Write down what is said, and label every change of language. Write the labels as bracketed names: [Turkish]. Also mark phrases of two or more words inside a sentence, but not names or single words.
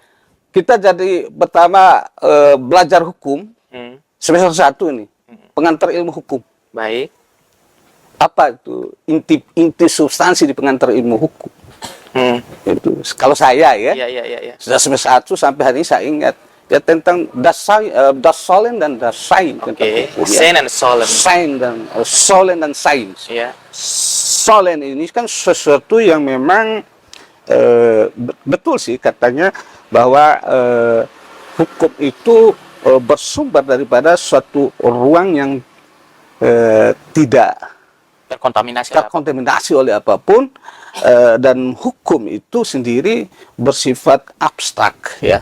[Indonesian] Kita jadi pertama belajar hukum semester 1 ini, pengantar ilmu hukum. Baik. Apa itu inti substansi di pengantar ilmu hukum? Itu kalau saya ya, Iya. sudah semester 1 sampai hari ini saya ingat ya tentang [German] das Sollen [Indonesian] dan [German] das Sein. [Indonesian] Oke. Ya. [German] Sein and Sollen. [Indonesian] Sollen dan Sains. Ya. Sollen ini kan sesuatu yang memang betul sih katanya bahwa hukum itu bersumber daripada suatu ruang yang tidak terkontaminasi oleh apapun, dan hukum itu sendiri bersifat abstrak ya.